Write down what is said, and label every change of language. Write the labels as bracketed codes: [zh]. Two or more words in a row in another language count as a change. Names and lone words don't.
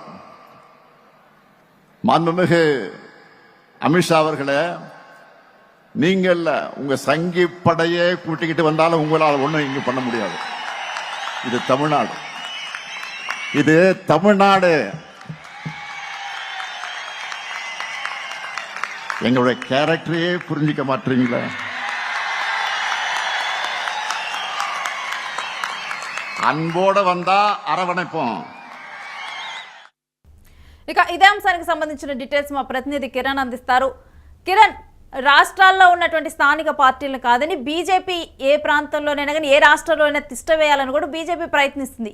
[ta] மாண்புமிகு அமித்ஷா அவர்களே, நீங்கள் உங்க சங்கி படையே கூட்டிக்கிட்டு வந்தாலும் உங்களால் ஒண்ணும் இங்க பண்ண முடியாது. இது தமிழ்நாடு, இது தமிழ்நாடு. எங்களுடைய கேரக்டரையே புரிஞ்சிக்க மாட்டீங்களா? அன்போடு வந்தா அரவணைப்போம். [te] ఇక ఇదే అంశానికి సంబంధించిన డీటెయిల్స్ మా ప్రతినిధి కిరణ్ అందిస్తారు. కిరణ్, రాష్ట్రాల్లో ఉన్నటువంటి స్థానిక పార్టీలను కాదని బీజేపీ ఏ ప్రాంతంలోనైనా కానీ ఏ రాష్ట్రంలోనైనా తిష్ట వేయాలని కూడా బీజేపీ ప్రయత్నిస్తుంది.